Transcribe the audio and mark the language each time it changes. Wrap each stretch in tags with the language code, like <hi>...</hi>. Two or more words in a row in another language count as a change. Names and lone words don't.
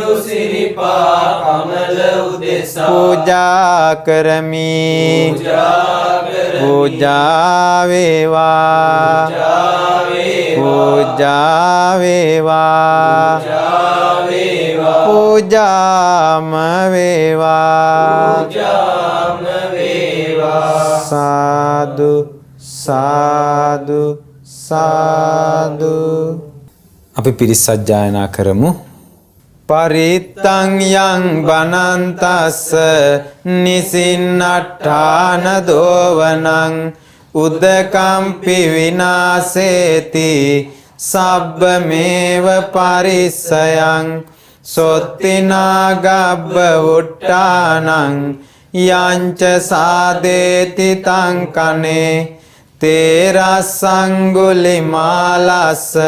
<si>පූජා කරමි පූජා වේවා පූජා වේවා පූජාම වේවා සාදු සාදු සාදු. අපි පිරිස් සජ්ජායනා කරමු.</si> <pi>පරිත්තං යං බනන්තස්ස නිසින්නට්ඨාන දෝවනං උදකම්පි විනාසේති සබ්බමේව පරිස්සයං සොත්තිනා ගබ්බ උට්ටානං යංච සාදේති තං කනේ තේරස්සංගුලි මාලස්ස</pi>